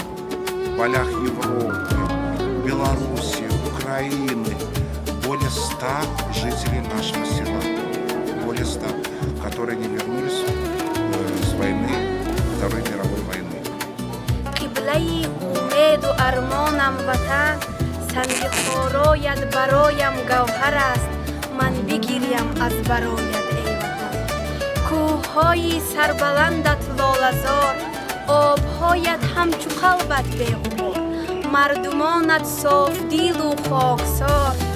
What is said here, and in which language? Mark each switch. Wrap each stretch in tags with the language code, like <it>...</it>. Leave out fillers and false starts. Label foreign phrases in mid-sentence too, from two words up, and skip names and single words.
<ru>полях Европы, Беларуси, Украины, более 100 жителей нашего села, более 100, которые не вернулись с войны, Второй мировой войны.</ru> <fa>قبله‌ی امید و ارمانم وطن سنگ خارویت برایم گوهر است من بگیریم از برایت ای وطن کوه‌های سربلندت لاله‌زار آب‌هایت همچو قلبت بی‌غبار مردمانت صاف دل و خاکسار</fa>